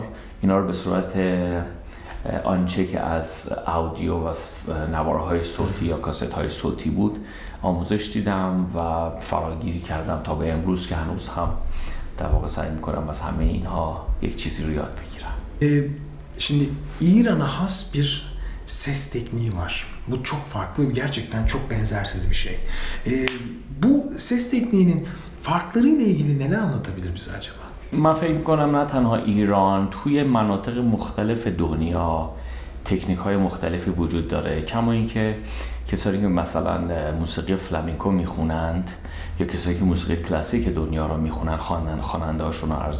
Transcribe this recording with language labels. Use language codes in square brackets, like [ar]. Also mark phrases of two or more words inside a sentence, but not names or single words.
[fa] اینا رو به صورت آنچه که از اودیو و نوارهای صوتی یا کاست های صوتی بود آموزش دیدم و فراگیری کردم تا به امروز که هنوز هم در واقع سعی میکنم از همه اینها یک چیزی رو یاد بگیرم. [tr] Şimdi İran'a has bir ses tekniği var. Bu çok farklı, gerçekten çok benzersiz bir şey. Bu ses tekniğinin farklarıyla ilgili neler anlatabilir bize acaba? [fa] من فکر میکنم نه تنها ایران، توی مناطق مختلف دنیا تکنیک های مختلفی وجود داره. کما اینکه کسایی که مثلا موسیقی فلامینکو میخونند یا کسایی که موسیقی کلاسیک دنیا رو میخونن خواننده هاشون رو عرض